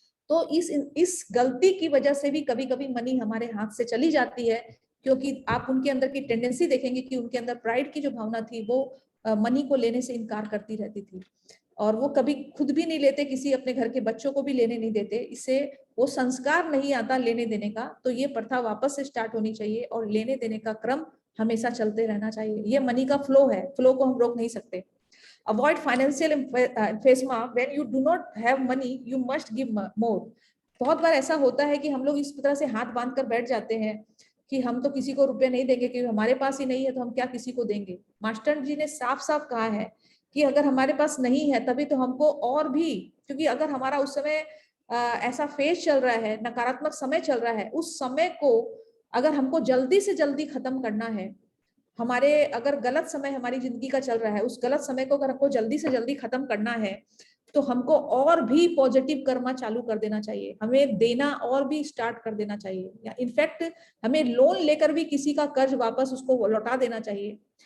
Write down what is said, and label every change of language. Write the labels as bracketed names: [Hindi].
[Hindi] तो इस गलती की वजह से भी कभी कभी मनी हमारे हाथ से चली जाती है, क्योंकि आप उनके अंदर की टेंडेंसी देखेंगे कि उनके अंदर प्राइड की जो भावना थी वो मनी को लेने से इनकार करती रहती थी, और वो कभी खुद भी नहीं लेते, किसी अपने घर के बच्चों को भी लेने नहीं देते। इससे वो संस्कार नहीं आता लेने देने का। तो ये प्रथा वापस से स्टार्ट होनी चाहिए, और लेने देने का क्रम हमेशा चलते रहना चाहिए। ये मनी का फ्लो है, फ्लो को हम रोक नहीं सकते। [English] Avoid financial emphysema. When you do not have money, you must give more. [Hindi] बहुत बार ऐसा होता है कि हम लोग इस तरह से हाथ बांध कर बैठ जाते हैं कि हम तो किसी को रुपए नहीं देंगे, क्योंकि हमारे पास ही नहीं है तो हम क्या किसी को देंगे। मास्टर जी ने साफ साफ कहा है कि अगर हमारे पास नहीं है तभी तो हमको और भी, क्योंकि अगर हमारा उस समय ऐसा फेज चल रहा है, नकारात्मक समय चल रहा है, उस समय को अगर हमको जल्दी से जल्दी खत्म करना है, हमारे अगर गलत समय हमारी जिंदगी का चल रहा है, उस गलत समय को अगर हमको जल्दी से जल्दी खत्म करना है, तो हमको और भी पॉजिटिव कर्मा चालू कर देना चाहिए, हमें देना और भी स्टार्ट कर देना चाहिए, या इनफैक्ट हमें लोन लेकर भी किसी का कर्ज वापस उसको लौटा देना चाहिए।